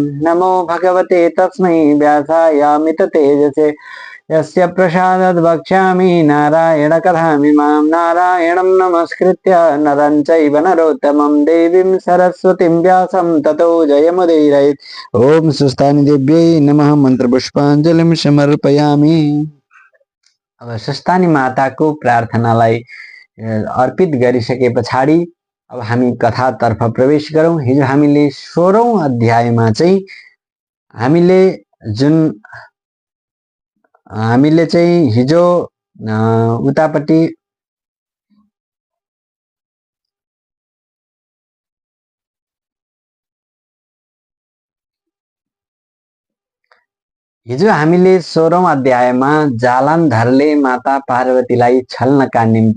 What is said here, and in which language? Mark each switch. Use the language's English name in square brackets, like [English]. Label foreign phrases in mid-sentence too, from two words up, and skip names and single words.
[Sanskrit] नमो भगवते तस्मै व्यासायामित तेजसे यस्य प्रसादात् वक्ष्यामि नारायण कथामिमां। नारायणं नमस्कृत्य नरं चैव नरोत्तमं देवीं सरस्वतीं व्यासं ततो जयमुदीरयेत्। ओम सुस्थानी देव्यै नमः। मन्त्रपुष्पाञ्जलिं समर्पयामि। [Nepali] अब सुस्थानी माताको प्रार्थनालाई अर्पित गरिसके पछाडि अब हामी कथातर्फ प्रवेश गरौं। हिजो हामीले 16औं अध्यायमा चाहिँ हामीले हिजो उतापट्टि हिजो हामीले 16औं अध्यायमा जालन्धरले माता पार्वतीलाई छल्नका निम्ति